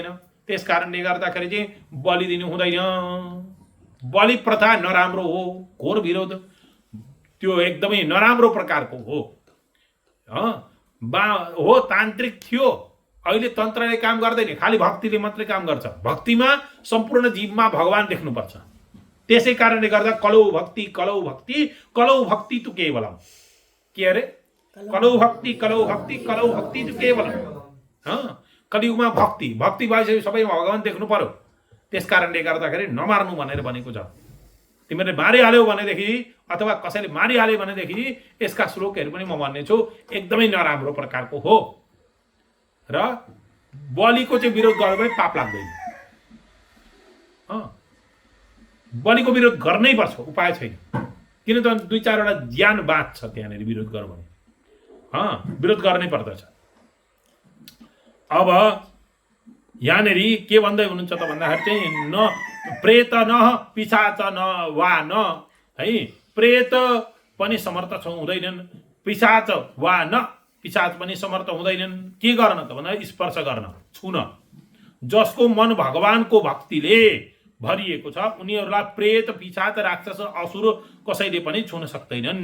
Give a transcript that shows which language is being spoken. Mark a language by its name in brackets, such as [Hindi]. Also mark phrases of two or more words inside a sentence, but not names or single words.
[Nepali] त्यस कारणले गर्दाखेरि चाहिँ बलि दिनु हुँदैन। बलि प्रथा नराम्रो हो, घोर विरोध। त्यो एकदमै नराम्रो प्रकारको हो। हो तान्त्रिक थियो, अहिले तन्त्रले काम गर्दैन, खालि भक्तिले मात्रै काम गर्छ। भक्तिमा सम्पूर्ण जीवमा भगवान देख्नुपर्छ। त्यसै कारणले गर्दा [Sanskrit] कलौ भक्ति तु केवलम। [Nepali] के अरे? [Sanskrit] कलौ भक्ति तु केवलम। [Nepali] कलियुगमा भक्ति भएपछि सबैमा भगवान देख्नु पर्यो। त्यस कारणले गर्दाखेरि नमार्नु भनेर भनेको छ। तिमीले मारिहाल्यौ भनेदेखि अथवा कसैले मारिहाल्यो भनेदेखि यसका श्लोकहरू पनि म भन्नेछु, एकदमै नराम्रो प्रकारको हो। र बलिको चाहिँ विरोध गर्यो भने पाप लाग्दैन। बलिको विरोध गर्नै पर्छ, उपाय छैन। किन त 2-4 वटा ज्यान बाँच्छ त्यहाँनिर विरोध गर्यो भने। विरोध गर्नै पर्दछ। अब यहाँनिर के भन्दै हुनुहुन्छ त भन्दाखेरि चाहिँ [Sanskrit] न प्रेत न पिशाच न वा न [Nepali] है। प्रेत पनि समर्थ हुँदैनन्, पिशाच वा न पिशाच पनि समर्थ हुँदैनन्। के गर्न त भन्दा स्पर्श गर्न, छुन। जसको मन भगवानको भक्तिले भरिएको छ उनीहरूलाई प्रेत पिशाच राक्षस असुर कसैले पनि छुन सक्दैनन्।